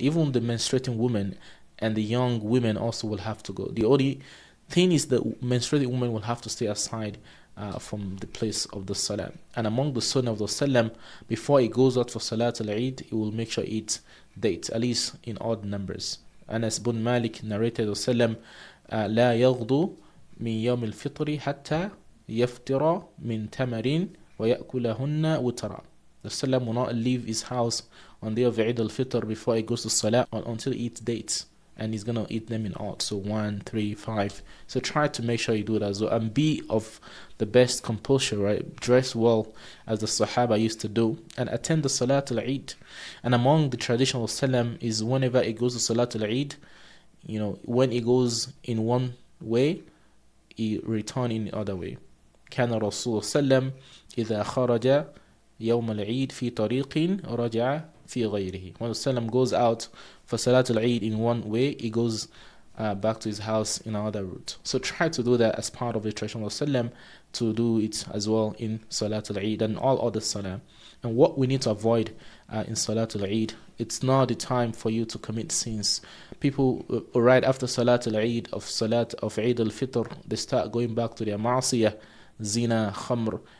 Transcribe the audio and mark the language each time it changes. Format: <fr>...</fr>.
<en>Even the menstruating women and the young women also will have to go. The only thing is the menstruating woman will have to stay aside from the place of the Salah. And among the Sunnah of the Sallam, before he goes out for Salat al-Eid, he will make sure he eats dates, at least in odd numbers. Anas bin Malik narrated the Sallam,</en> <ar>لا يغدو من يوم الفطر حتى يفطر من تمر ويأكلهن وترا.</ar> <en>The Sallam will not leave his house on the day of Eid al-Fitr before he goes to Salah until he eats dates. And he's going to eat them in odd. So 1, 3, 5. So try to make sure you do it as well. And be of the best composure, right? Dress well as the Sahaba used to do. And attend the Salat al-Eid. And among the traditional Sallam is whenever he goes to Salat al-Eid, when he goes in one way, he return in the other way.</en> <ar>كان الرسول صلى الله عليه وسلم إذا خرج يوم العيد في طريق رجع في غيره.</ar> <en>When the Sallam goes out for Salat al-Eid in one way, he goes back to his house in another route. So try to do that as part of the tradition of Sallam, to do it as well in Salatul Eid and all other Salah. And what we need to avoid in Salatul Eid, it's not the time for you to commit sins. People right after Salatul Eid of Eid al-Fiṭr, they start going back to their ma'asiyah, zina, khamr.</en>